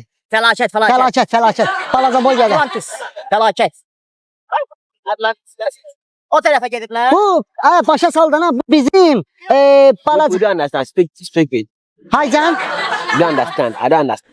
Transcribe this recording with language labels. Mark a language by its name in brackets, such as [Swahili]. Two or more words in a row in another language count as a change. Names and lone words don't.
[Azerbaijani] Fəlakət. Fəlakət. Balaca boy gədə. Atlantis. Fəlakət. Atlantis. O tərəfə gediblər. Bu başa saldana bizim balaca... [English] We don't understand. Speak it. Haycan You understand. I don't understand.